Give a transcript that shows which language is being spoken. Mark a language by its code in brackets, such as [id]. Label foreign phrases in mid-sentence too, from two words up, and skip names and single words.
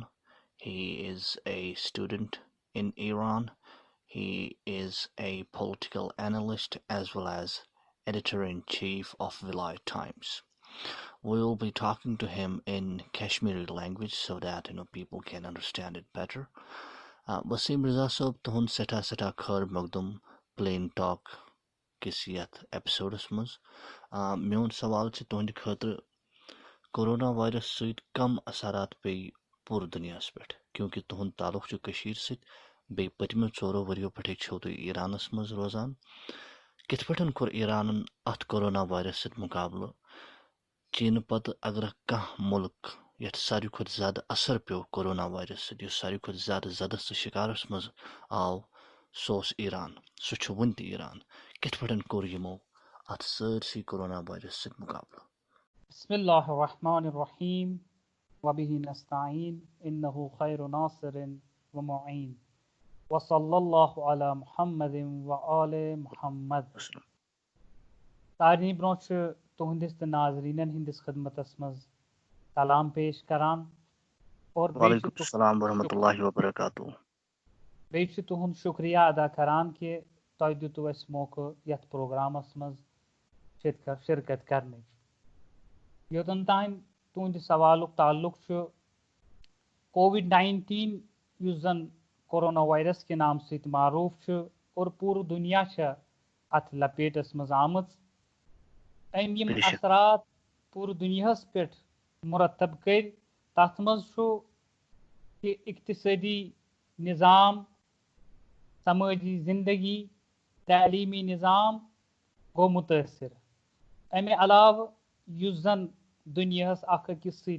[en] He is a student in Iran. He is a political analyst as well as editor-in-chief of Vilayat Times. We will be talking to him in Kashmiri language so that people can understand it better. [ks] Waseem Reza صٲب تُہُنٛد سٮ۪ٹھاہ سٮ۪ٹھاہ خٲر مقدم پلین ٹاک کِس یتھ ایپسوڈس منٛز میون سوال چھُ تُہنٛدِ خٲطرٕ کورونا وایرس سۭتۍ کم اثرات پیٚیہِ پوٗرٕ دُنیاہس پٮ۪ٹھ کیونکہِ تُہُنٛد تعلق چھُ کٔشیٖرِ سۭتۍ بیٚیہِ پٔتمیو 4 ؤرِیو پٮ۪ٹھٕے چھِو تُہۍ ایرانس منٛز روزان کِتھ پٲٹھۍ کوٚر ایرانن اتھ کورونا وایرس سۭتۍ مُقابلہٕ چیٖنہٕ پتہٕ اگر کانٛہہ مُلک یتھ ساروی کھۄتہٕ زیادٕ اثر پیوٚو کورونا وایرس سۭتۍ یُس ساروی کھۄتہٕ زیادٕ زدس تہٕ شِکارس منٛز آو سُہ اوس ایران سُہ چھُ وُنہِ تہِ ایران کِتھ پٲٹھۍ کوٚر یِمو اتھ سٲرسٕے کورونا وایرس سۭتۍ مُقابلہٕ [ar] بسم اللہ الرحمن الرحیم وبہ نستعین انہ خیر ناصر ومعین وصلی اللہ علی محمد وآل محمد [ks] سارنٕے برونٛہہ چھُ تُہنٛدِس تہٕ ناظریٖنن ہٕنٛدِس خدمتس منٛز سلام پیش کران اور [ar] وعلیکم السلام ورحمۃ اللہ وبرکاتہ [ks] بیٚیہِ چھُ تُہُنٛد شُکریہ ادا کران کہِ تۄہہِ دِتوٕ اَسہِ موقعہٕ یتھ پروگرامس منٛز شرکت کرنٕچ یوٚتن تام تُہنٛدِ سوالُک تعلق چھُ Covid-19 یُس زن کورونا وایرس کہِ نام سۭتۍ معروٗف چھُ اور پوٗرٕ دُنیا چھےٚ اتھ لپیٹس منٛز آمٕژ أمۍ یِم اثرات پوٗرٕ دُنیاہس پٮ۪ٹھ مُرتب کٔرۍ تتھ منٛز چھُ کہِ اقتصٲدی نظام سمٲجی زندگی تعلیٖمی نظام گوٚو مُتٲثر امہِ علاوٕ یُس زن دُنیاہس اکھ أکِس